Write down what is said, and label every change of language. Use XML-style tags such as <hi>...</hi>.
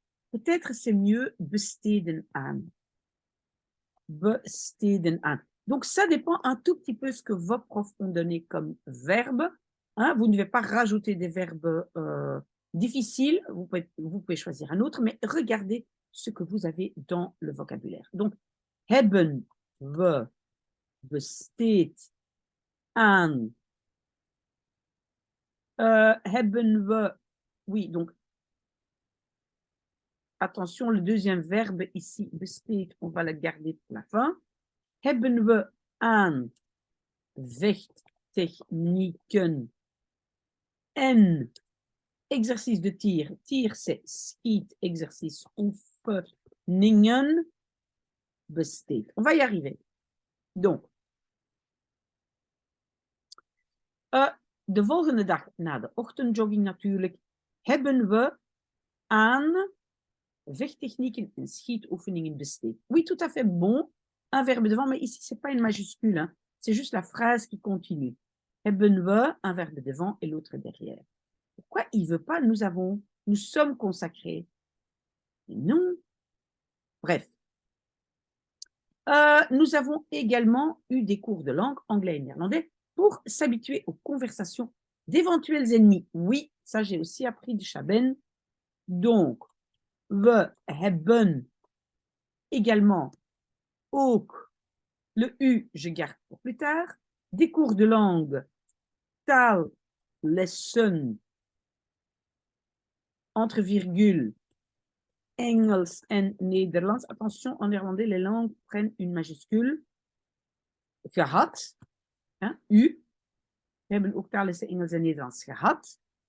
<fr>Peut-être c'est mieux</fr> <nl>besteden aan. Besteden aan.</nl> <fr>Donc, ça dépend un tout petit peu ce que vos profs ont donné comme verbe. Hein, vous ne devez pas rajouter des verbes difficiles. Vous pouvez choisir un autre, mais regardez ce que vous avez dans le vocabulaire.</fr> <nl>Donc, hebben we besteed aan. Hebben we,</nl> <fr>oui, donc, attention, le deuxième verbe ici, besteed, on va le garder pour la fin.</fr> <nl>Hebben we aan vechttechnieken en</nl> <fr>exercice de tir. Tir, c'est</fr> <nl>schiet,</nl> <fr>exercice</fr> <nl>oefeningen. besteed.</nl> <fr>On va y arriver.</fr> <nl>Donc, de volgende dag na de ochtendjogging natuurlijk hebben we aan vechttechnieken en schietoefeningen besteed.</nl> <fr>Oui, tout à fait bon. Un verbe devant, mais ici, ce n'est pas une majuscule. Hein. C'est juste la phrase qui continue.</fr> <nl>Hebben we,</nl> <fr>un verbe devant et l'autre derrière. Pourquoi il ne veut pas nous sommes consacrés? Non. Bref. Nous avons également eu des cours de langue anglais et néerlandais pour s'habituer aux conversations d'éventuels ennemis. Oui, ça j'ai aussi appris de Chaben. Donc,</fr> <nl>we hebben également ook,</nl> <fr>le U, je garde pour plus tard, des cours de langue, taallessen, entre virgules,</fr> <nl>Engels en Nederlands.</nl> <fr>Attention, en néerlandais, les langues prennent une majuscule.</fr> <nl>Gehad, hein, U. We hebben ook taallessen Engels en Nederlands gehad.</nl>